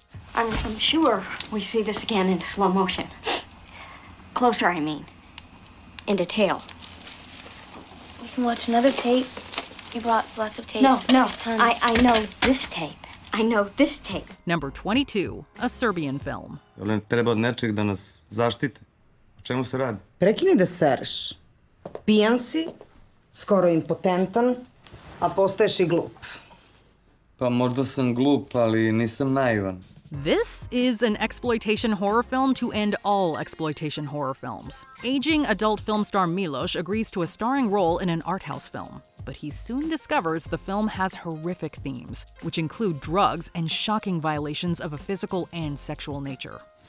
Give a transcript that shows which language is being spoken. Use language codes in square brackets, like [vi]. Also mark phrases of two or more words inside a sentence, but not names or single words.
[en] I'm sure we see this again in slow motion. Closer, I mean. In detail. We can watch another tape. You brought lots of tapes. No. Tons. I know this tape. I know this tape. Number 22, a Serbian film. [sr] Treba od nečeg da nas zaštite. O čemu se radi? Prekini da sereš. Pijan si, skoro impotentan, a postaješ I glup. Pa možda sam glup, ali nisam naivan. [en] This is an exploitation horror film to end all exploitation horror films. Aging adult film star Milos agrees to a starring role in an art house film, but he soon discovers the film has horrific themes, which include drugs and shocking violations of a physical and sexual nature.